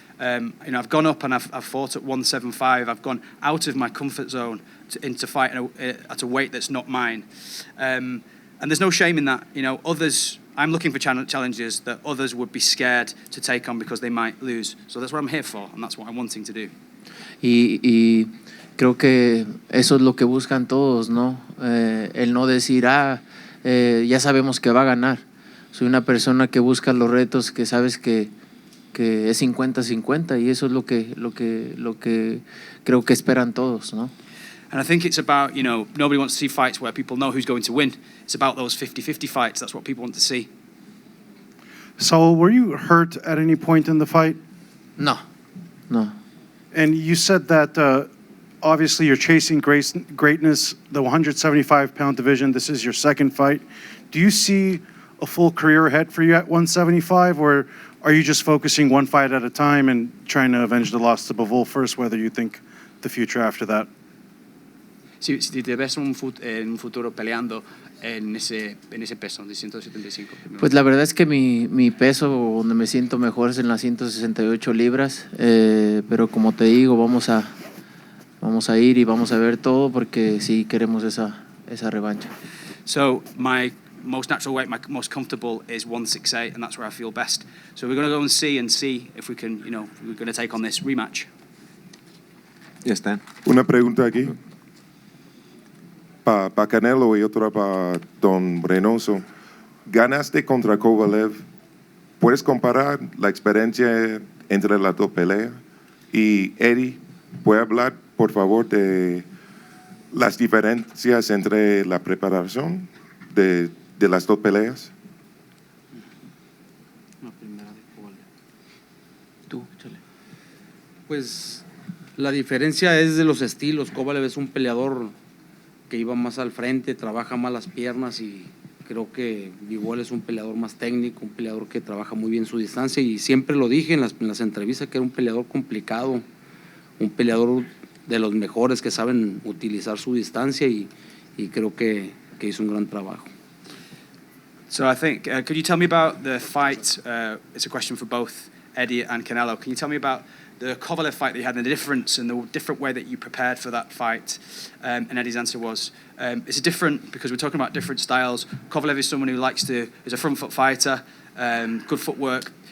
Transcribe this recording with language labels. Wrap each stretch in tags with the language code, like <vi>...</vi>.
<en>I've gone up and I've fought at 175. I've gone out of my comfort zone into fighting at a weight that's not mine. And there's no shame in that. I'm looking for challenges that others would be scared to take on because they might lose. So that's what I'm here for, and that's what I'm wanting to do.</en> <es>Y creo que eso es lo que buscan todos, ¿no? El no decir, ya sabemos que va a ganar. Soy una persona que busca los retos, que sabes que es 50-50, y eso es lo que creo que esperan todos, ¿no?</es> <en>And I think it's about, nobody wants to see fights where people know who's going to win. It's about those 50-50 fights. That's what people want to see. So, were you hurt at any point in the fight? No. And you said that obviously you're chasing greatness, the 175-pound division. This is your second fight. Do you see a full career ahead for you at 175, or are you just focusing one fight at a time and trying to avenge the loss to Bivol first, whether you think the future after that?</en> <es>Si te ves en un futuro peleando en ese peso de 175. Pues la verdad es que mi peso donde me siento mejor es en las 168 libras, pero como te digo, vamos a ir y vamos a ver todo porque sí queremos esa revancha.</es> <en>So my most natural weight, my most comfortable is 168, and that's where I feel best. So we're going to go and see if we can, we're going to take on this rematch.</en> <es>Ya está. Una pregunta aquí. Para Canelo y otra para Don Reynoso. Ganaste contra Kovalev. ¿Puedes comparar la experiencia entre las dos peleas? Y Eddie, ¿puede hablar, por favor, de las diferencias entre la preparación de las dos peleas? La primera de Kovalev. Tú, échale. Pues la diferencia es de los estilos. Kovalev es un peleador que iba más al frente, trabaja más las piernas, y creo que Bivol es un peleador más técnico, un peleador que trabaja muy bien su distancia, y siempre lo dije en las entrevistas que era un peleador complicado, un peleador de los mejores que saben utilizar su distancia, y creo que hizo un gran trabajo.</es> <en>So I think, could you tell me about the fight? It's a question for both Eddie and Canelo. Can you tell me about the Kovalev fight that you had, and the difference and the different way that you prepared for that fight? And Eddie's answer was, it's different because we're talking about different styles. Kovalev is someone who is a front foot fighter, good footwork.</en>